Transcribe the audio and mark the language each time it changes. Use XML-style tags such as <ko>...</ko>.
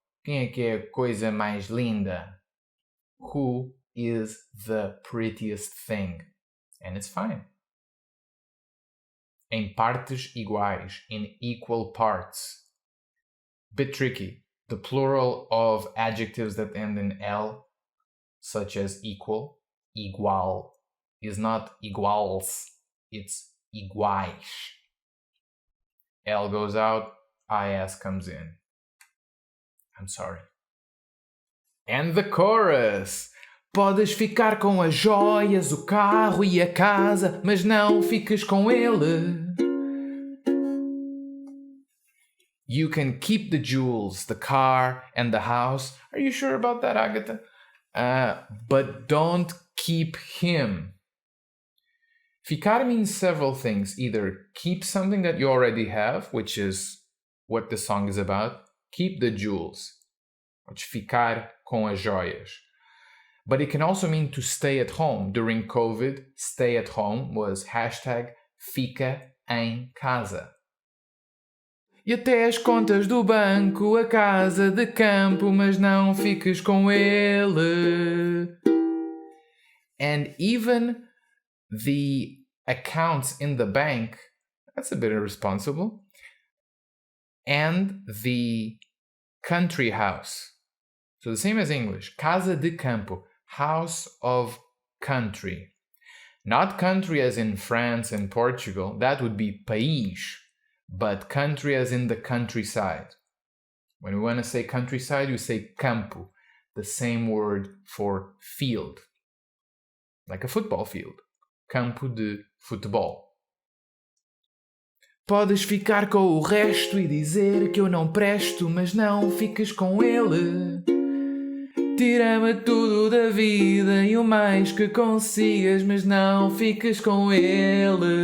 <pt>Quem é que é a coisa mais linda?</pt> <en>Who is the prettiest thing? And it's fine.</en> <pt>Em partes iguais,</pt> <en>in equal parts. Bit tricky. The plural of adjectives that end in L, such as equal, igual, is not iguals, it's iguais. L goes out, IS comes in. I'm sorry. And the chorus.</en> <pt>Podes ficar com as joias, o carro e a casa, mas não fiques com ele.</pt> <en>You can keep the jewels, the car, and the house. Are you sure about that, Agatha? But don't keep him. Ficar means several things. Either keep something that you already have, which is what the song is about. Keep the jewels. Or</en> <pt>ficar com as joias.</pt> <en>But it can also mean to stay at home. During COVID, stay at home was hashtag</en> <pt>fica em casa. E até as contas do banco, a casa de campo, mas não fiques com ele.</pt> <en>And even the accounts in the bank, that's a bit irresponsible. And the country house. So the same as English,</en> <pt>casa de campo,</pt> <en>house of country. Not country as in France and Portugal, that would be país, but country as in the countryside. When we want to say countryside, we say campo, the same word for field, like a football field,</en> <pt>campo de futebol. Podes ficar com o resto e dizer que eu não presto, mas não fiques com ele. Tira-me tudo da vida e o mais que consigas, mas não fiques com ele.</pt>